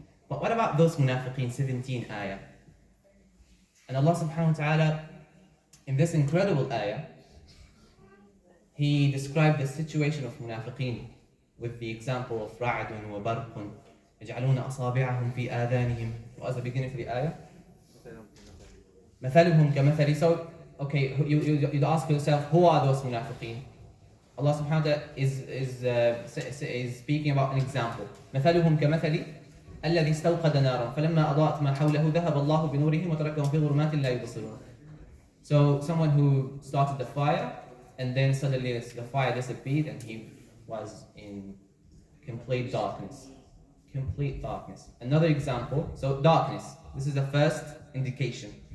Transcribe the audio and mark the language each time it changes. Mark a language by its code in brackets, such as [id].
[en] But what about those munafiqeen, 17 ayah? And Allah subhanahu wa ta'ala, in this incredible ayah, He described the situation of munafiqeen with the example of [ar] رَعْدٌ وَبَرْقٌ يَجْعَلُونَ أَصَابِعَهُم فِي آذَانِهِمْ. [en] What was the beginning of the ayah? [ar] مثلهم كمثل. [en] So, okay, you'd ask yourself, who are those munafiqeen? Allah subhanahu wa ta'ala is speaking about an example. [ar] مثلهم كمثل الذي استوقد نارا فلما أضاءت ما حوله ذهب الله بنورهم وتركهم في ظلمات لا يبصرون. [en] So someone who started the fire and then suddenly the fire disappeared and he was in complete darkness. Complete darkness. Another example, so darkness. This is the first indication.